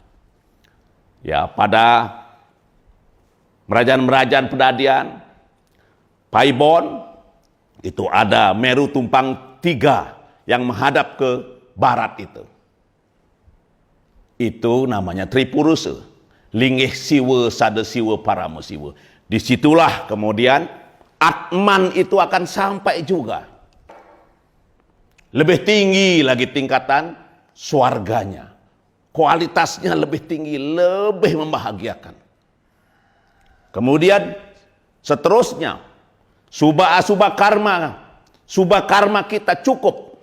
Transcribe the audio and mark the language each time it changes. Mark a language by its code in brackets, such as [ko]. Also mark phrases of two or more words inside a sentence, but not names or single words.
[id] Ya, pada Merajaan-merajaan Pedadian, Paibon, itu ada Meru Tumpang 3 yang menghadap ke barat itu. Itu namanya Tripurusa. Linggih siwa, sada siwa, parama siwa. Disitulah kemudian Atman itu akan sampai juga. Lebih tinggi lagi tingkatan swarganya. Kualitasnya lebih tinggi, lebih membahagiakan. Kemudian seterusnya, subha karma kita cukup.